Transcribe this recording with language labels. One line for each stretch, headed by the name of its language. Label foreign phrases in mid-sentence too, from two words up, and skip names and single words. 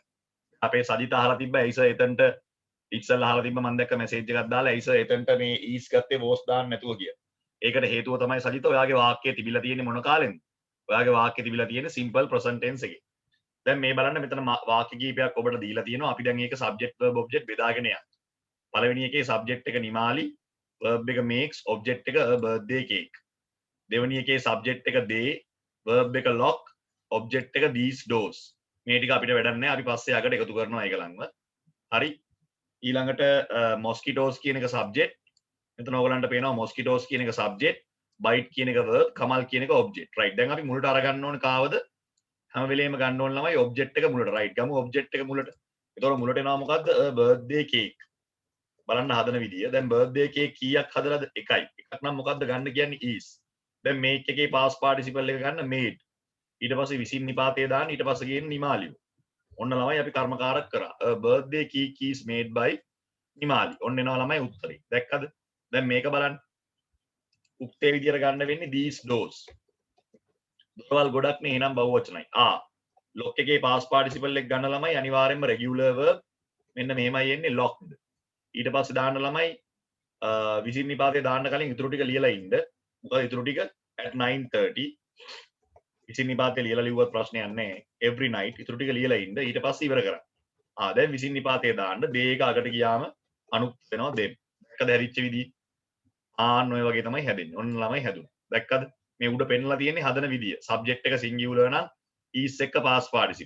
Sinhala: අපේ සජිත අහලා තිබ්බ ඇයි සර් එතනට ඉස්සෙල්ලා අහලා තිබ්බ මම දැක්ක මැසේජ් එකක් දාලා ඇයි සර් එතනට මේ is ගත්තේ was දාන්න නැතුව කියලා. ඒකට හේතුව තමයි සජිත ඔයාගේ වාක්‍යය තිබිලා තියෙන්නේ මොන කාලෙන්ද? ඔයාගේ වාක්‍යය තිබිලා තියෙන්නේ
English: simple present tense
Sinhala: එකේ. දැන් මේ බලන්න මෙතන වාක්‍ය කීපයක් ඔබට දීලා තියෙනවා. අපි දැන් ඒක
English: subject verb object
Sinhala: බෙදාගෙන යනවා. පළවෙනි එකේ subject එක නිමාලි, verb එක makes, object එක
English: a birthday cake.
Sinhala: දෙවෙනි එකේ subject එක they, verb එක lock, object එක
English: these doors.
Sinhala: මේ ටික අපිට වැඩක් නැහැ. අපි පස්සේ යකට එකතු කරනවා ඒක ළඟම. හරි. ඊළඟට mosquitoes කියන එක subject. මෙතන ඔයගලන්ට පේනවා mosquitoes කියන එක subject, bite කියන එක verb, kamal කියන එක object. right. දැන් අපි මුලට අරගන්න ඕනේ කාවද? හැම වෙලේම ගන්න ඕන ළමයි object එක මුලට. right. ගමු object එක මුලට. එතකොට මුලට එනවා මොකද්ද?
English: a birthday cake.
Sinhala: බලන්න හදන විදිය. දැන්
English: birthday cake
Sinhala: කීයක් හදලාද? එකයි. එකක් නම් මොකද්ද ගන්න කියන්නේ is. දැන් make එකේ
English: past participle
Sinhala: එක ගන්න made. ඊට පස්සේ විසින් නිපාතය දාන්න ඊට පස්සේ කියන්නේ නිමාලියු. ඔන්න ළමයි අපි කර්මකාරක කරා.
English: a birthday cake is made by නිමාලි.
Sinhala: ඔන්න එනවා ළමයි උත්තරේ. දැක්කද? දැන් මේක බලන්න. උක්තේ විදියට ගන්න වෙන්නේ
English: these doors.
Sinhala: දොරවල් ගොඩක් නේ එහෙනම් බහුවචනයි. lock එකේ
English: past participle
Sinhala: එක ගන්න ළමයි අනිවාර්යෙන්ම
English: regular verb
Sinhala: මෙන්න මෙහෙමයි එන්නේ locked. ඊට පස්සේ දාන්න ළමයි විසින් නිපාතේ දාන්න කලින් ඉතුරු ටික ලියලා ඉන්න. මොකද ඉතුරු ටික at 9:30 විසින් නිපාතේ ලියලා ලිව්වත් ප්‍රශ්නයක් නැහැ.
English: every night
Sinhala: ඉතුරු ටික ලියලා ඉන්න. ඊට පස්සේ ඉවර කරන්න. දැන් විසින් නිපාතේ දාන්න day එක අගට ගියාම අනුත් වෙනවා දෙන්න. දැක්කද හැදිච්ච විදිහ? ඔය වගේ තමයි හැදෙන්නේ. ඔන්න ළමයි හැදුණා. දැක්කද? මේ උඩ පෙන්නලා තියෙන්නේ හදන විදිය. subject එක singular නම් is එක
English: past participle.